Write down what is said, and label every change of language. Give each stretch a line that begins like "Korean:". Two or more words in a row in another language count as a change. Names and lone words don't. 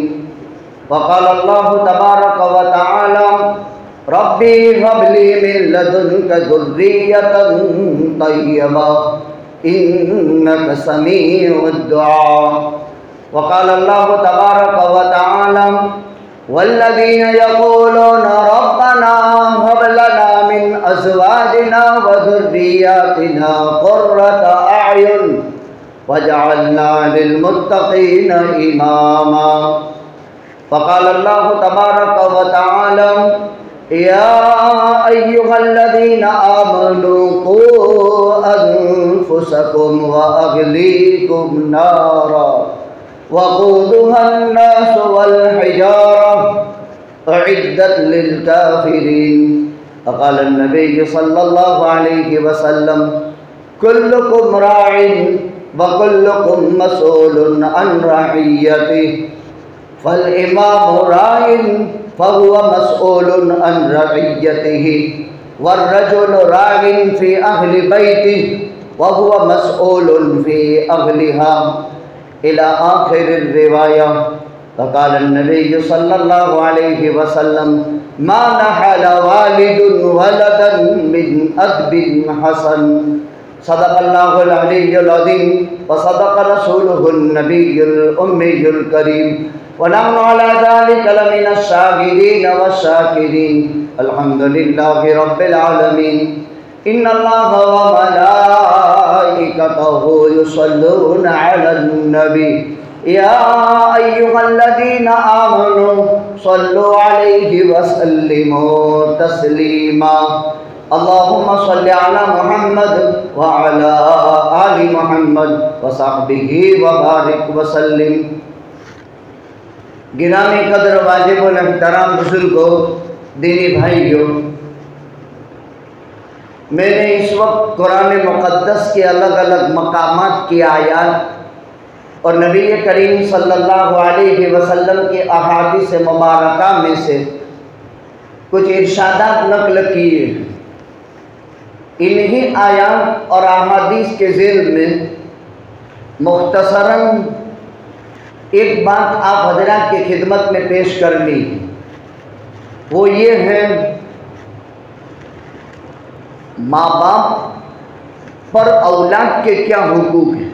Arabic: وقال الله تبارك وتعالى رب هب لي من لدنك ذرية طيبة إنك سميع الدعاء. وقال الله تبارك وتعالى والذين يقولون ربنا هب لنا من أزواجنا وذرياتنا قرة أعين واجعلنا للمتقين إماما. وقال الله تبارك وتعالى يا أيها الذين آمنوا قوا أنفسكم وأهليكم نارا وقودها الناس والحجارة أعدت للكافرين. قال النبي صلى الله عليه وسلم كلكم راع وكلكم مسؤول عن رعيته فالإمام راع فهو مسؤول عن رعيته والرجل راع في أهل بيته وهو مسؤول في أهلها إلى آخر الرواية. فقال النبي صلى الله عليه وسلم ما نحل والد ولدا من أدب حسن. صدق الله العلي العظيم وصدق رسوله النبي الأمي الكريم ونحن على ذلك لمن الشاهدين والشاكرين. الحمد لله رب العالمين. إن الله وملائكته يصلون على النبي يا أيها الذين آمنوا صلوا عليه وسلموا تسليما. اللهم صل على محمد وعلى آل محمد وصحبه وبارك وسلم.
Urdu: گرامی قدر واجب الاحترام بزرگو، دینی بھائیو، میں نے اس وقت قرآن مقدس کے الگ الگ مقامات کی آیات اور نبی کریم
Arabic: صلى الله عليه وسلم
Urdu: کے احادیث مبارکہ میں سے کچھ ارشادات نقل کیے. انہی آیات اور احادیث کے ذیل میں مختصراً ایک بات آپ حضرات کی خدمت میں پیش کرنی، وہ یہ ہے ماں باپ پر اولاد کے کیا حقوق ہیں.